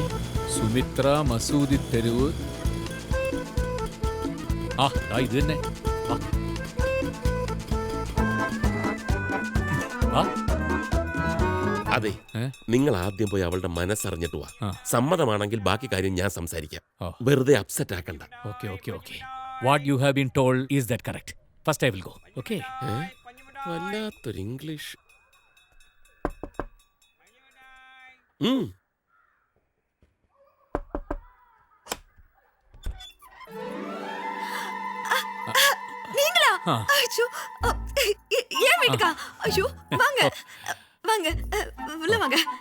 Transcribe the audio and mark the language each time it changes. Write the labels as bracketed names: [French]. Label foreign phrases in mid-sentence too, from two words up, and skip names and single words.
[Malayalam] സുമിത്ര മസൂദി തെരുവ്. ഇത് തന്നെ. അതെ, നിങ്ങൾ ആദ്യം പോയി അവളുടെ മനസ്സറിഞ്ഞിട്ട് വാ. സമ്മതമാണെങ്കിൽ ബാക്കി കാര്യം ഞാൻ സംസാരിക്കാം. വെറുതെ അപ്സെറ്റ് ആക്കണ്ട. ഓക്കെ. [English] What you have been told is that correct? First I will go. Okay. [Malayalam] വല്ലാത്തൊരു ഇംഗ്ലീഷ്. [Tamil] நீங்களா? ஐயோ, ஏன் வீட்டுக்கா? ஐயோ, வாங்க உள்ள வாங்க.